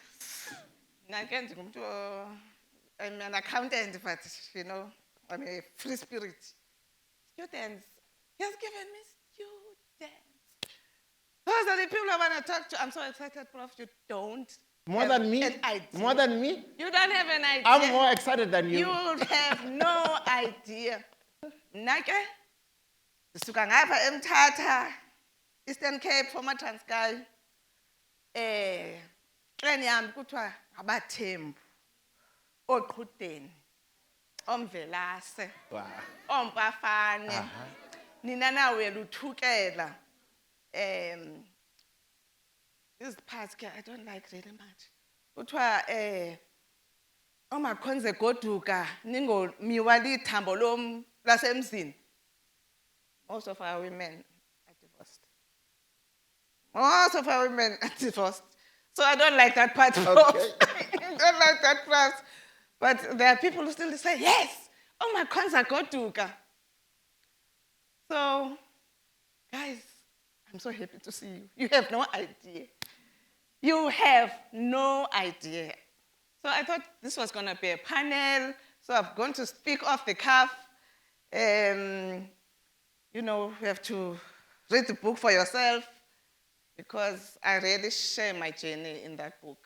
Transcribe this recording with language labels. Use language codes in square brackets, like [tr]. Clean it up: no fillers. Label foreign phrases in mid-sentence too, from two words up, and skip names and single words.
[en] I'm an accountant, but, I'm a free spirit. Students. He has given me students. Those are the people I want to talk to. I'm so excited, Prof. You don't More than me? an idea. More than me? You don't have an idea. I'm more excited than you. You have no idea. [xh] Nake, suka ngapha eMthatha, Eastern Cape, [en] former Transkei. [xh] Plan yami kuthiwa abathembu, oqhudeni, omvelase, [en] Wow. [xh] ompafane. Nina nawe luthukela. [en] This part I don't like really much. [xh] Kuthiwa omakhonze goduka ningomiwa lithambo lasemzini. [en] Most of our women are divorced. Most of our women are divorced. So I don't like that part. Okay. I don't like that part. But there are people who still say, yes, [xh] omakhonze goduka. [en] So, guys, I'm so happy to see you. You have no idea. You have no idea. So I thought this was going to be a panel. So I'm going to speak off the cuff. You have to read the book for yourself, because I really share my journey in that book.